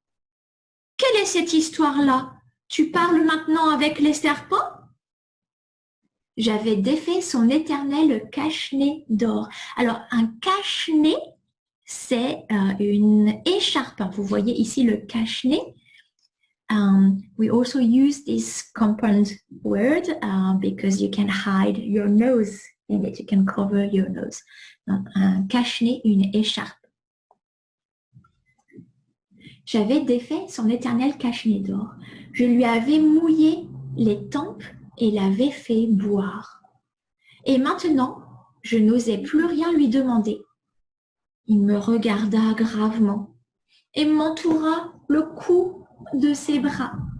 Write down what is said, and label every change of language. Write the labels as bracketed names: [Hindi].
[French] « Quelle est cette histoire-là? Tu parles maintenant avec les serpents ?» J'avais défait son éternel cache-nez d'or. Alors, un cache-nez, c'est une écharpe. Vous voyez ici le cache-nez. [English] We also use this compound word because you can hide your nose in it. You can cover your nose. [French] Donc, un cache-nez, une écharpe. J'avais défait son éternel cache-nez d'or. Je lui avais mouillé les tempes et l'avais fait boire. Et maintenant, je n'osais plus rien lui demander. Il me regarda gravement et m'entoura le cou de ses bras.